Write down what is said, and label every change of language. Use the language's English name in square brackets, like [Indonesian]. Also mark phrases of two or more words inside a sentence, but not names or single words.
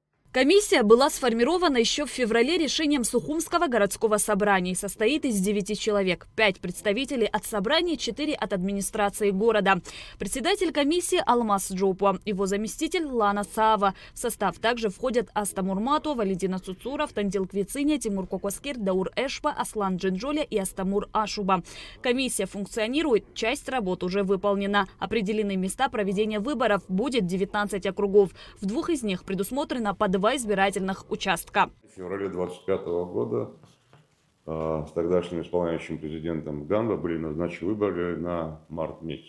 [Russian] Комиссия была сформирована еще в феврале решением Сухумского городского собрания и состоит из 9 человек. 5 представителей от собрания, 4 от администрации города. Председатель комиссии Алмаз Джопуа, его заместитель Лана Саава. В состав также входят Аста Мурмату, Валентина Цуцуров, Тандил Квициня, Тимур Кокоскир, Даур Эшпа, Аслан Джинджоля и Астамур Ашуба. Комиссия функционирует, часть работ уже выполнена. Определены места проведения выборов, будет 19 округов. В 2 из них предусмотрено по 2 избирательных участка. В феврале 2025 года с тогдашним исполняющим президентом Ганба были назначены выборы на март месяц.